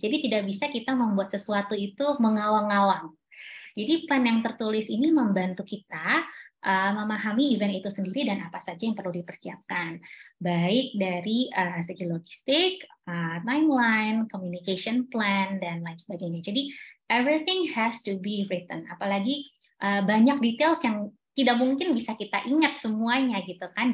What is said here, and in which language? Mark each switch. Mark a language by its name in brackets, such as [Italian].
[Indonesian] Jadi tidak bisa kita membuat sesuatu itu mengawang-awang. Jadi plan yang tertulis ini membantu kita memahami event itu sendiri dan apa saja yang perlu dipersiapkan. Baik dari segi logistik, timeline, communication plan, dan lain sebagainya. Jadi [English] everything has to be written. [Indonesian] Apalagi banyak details yang tidak mungkin bisa kita ingat semuanya gitu kan.